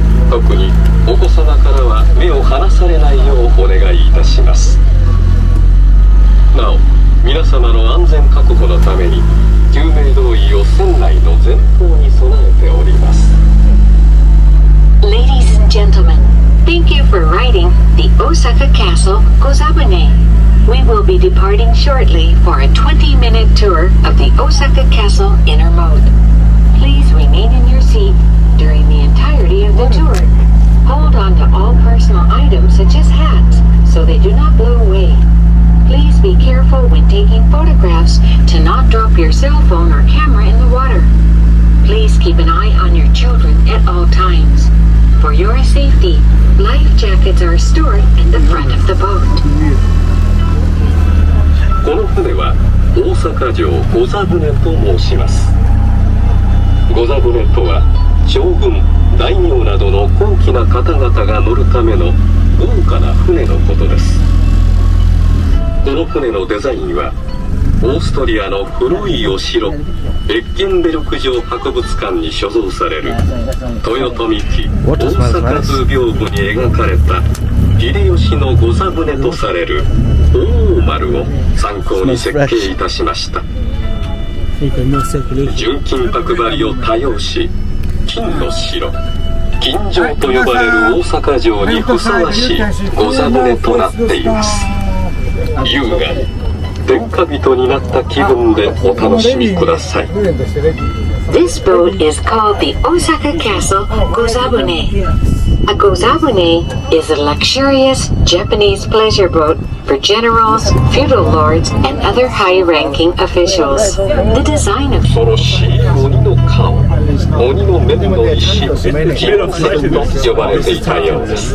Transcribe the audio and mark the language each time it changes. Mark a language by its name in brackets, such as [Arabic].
[Japanese] 特にお子様からは目を離されないようお願いいたします。なお、皆様の安全確保のために救命胴衣を船内の前方に備えております。 [English] Ladies and gentlemen, thank you for riding the Osaka Castle Gozabune. We will be departing shortly for a 20-minute tour of the Osaka Castle inner moat. Please remain in your seat during the entirety of the tour. Hold on to all personal items such as hats so they do not blow away. Please be careful when taking photographs to not drop your cell phone or camera in the water. Please keep an eye on your children at all times. For your safety, life jackets are stored in the front of the boat. [Japanese] この船は大阪城御座船と申します。御座船とは将軍、大名などの高貴な方々が乗るための豪華な船のことです。この船のデザインはオーストリアの古いお城ベッケンベルク城博物館に所蔵される豊臣記大阪図屏風に描かれた秀吉の御座船とされる大丸を参考に設計いたしました。純金箔張りを多用し金の城金城と呼ばれる大阪城にふさわしい御座船となっています。優雅天下人になった気分でお楽しみください。 [English] This boat is called the Osaka Castle Gozabune. A Gozabune is a luxurious Japanese pleasure boat for generals, feudal lords, and other high-ranking officials. The design of [Japanese] 恐ろしい鬼の顔、鬼の面の石、金線と呼ばれていたようです。